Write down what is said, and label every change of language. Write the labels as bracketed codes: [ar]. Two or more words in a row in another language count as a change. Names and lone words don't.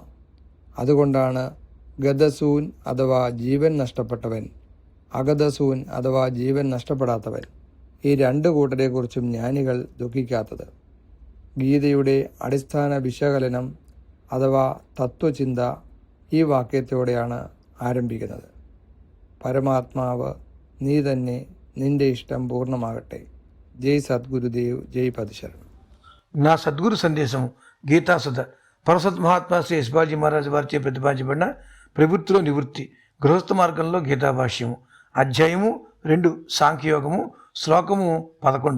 [ml] അതുകൊണ്ടാണ് ഗതസൂൻ അഥവാ ജീവൻ നഷ്ടപ്പെട്ടവൻ, അഗതസൂൻ അഥവാ ജീവൻ നഷ്ടപ്പെടാത്തവൻ, ഈ രണ്ട് കൂട്ടരെക്കുറിച്ചും ജ്ഞാനികൾ ദുഃഖിക്കാത്തത്. ഗീതയുടെ അടിസ്ഥാന വിശകലനം അഥവാ തത്വചിന്ത ഈ വാക്യത്തോടെയാണ് ആരംഭിക്കുന്നത്. പരമാത്മാവ് നീ തന്നെ, നിന്റെ [te] ఇష్టం పూర్ణమాగట్టే. జై సద్గురుదేవ్, జై పదిశరణం. నా సద్గురు సందేశం గీతాసుధ పరసత్ మహాత్మా శ్రీ యశ్బాజీ మహారాజు వారిచే ప్రతిపాదించబడిన ప్రవృత్తిలో నివృత్తి గృహస్థ మార్గంలో గీతాభాష్యము అధ్యాయము 2 సాంఖ్యయోగము శ్లోకము 11.